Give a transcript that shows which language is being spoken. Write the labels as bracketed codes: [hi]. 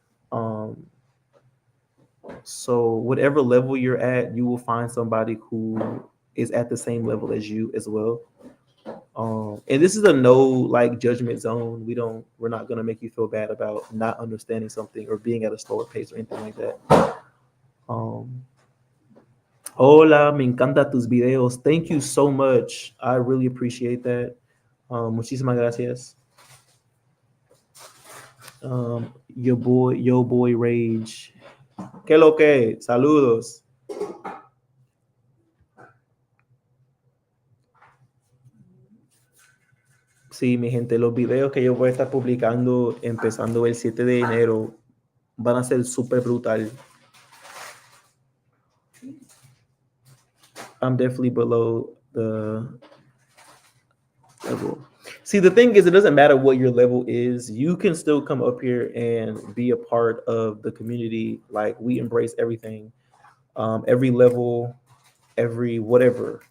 [en] Um, so whatever level you're at, you will find somebody who is at the same level as you as well. And this is a no like judgment zone. We're not gonna make you feel bad about not understanding something or being at a slower pace or anything like that. [es] Um, Hola, me encanta tus videos. [en] Thank you so much. I really appreciate that. [es] Muchísimas gracias. Yo boy Rage. ¿Qué lo que? Saludos. Sí, mi gente, los videos que yo voy a estar publicando empezando el 7 de enero van a ser súper brutal. [en] I'm definitely below the level. See, the thing is, it doesn't matter what your level is. You can still come up here and be a part of the community. Like, we embrace everything, every level, every whatever.